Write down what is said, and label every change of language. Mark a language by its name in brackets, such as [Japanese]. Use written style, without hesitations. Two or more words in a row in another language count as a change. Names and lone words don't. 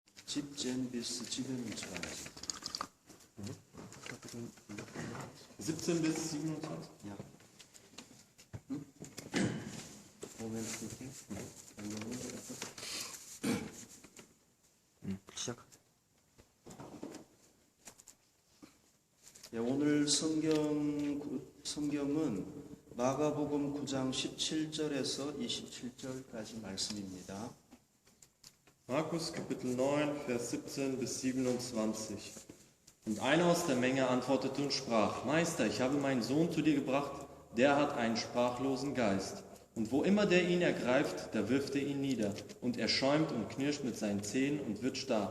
[German] 17 bis 27. 17 bis 27? Ja. Moment, [Korean] 시작. 예, 오늘 성경은 마가복음 9장 17절에서 27절까지 말씀입니다. [German] Markus Kapitel 9, Vers 17 bis 27. Und einer aus der Menge antwortete und sprach: Meister, ich habe meinen Sohn zu dir gebracht, der hat einen sprachlosen Geist. Und wo immer der ihn ergreift, da wirft er ihn nieder. Und er schäumt und knirscht mit seinen Zähnen und wird starr.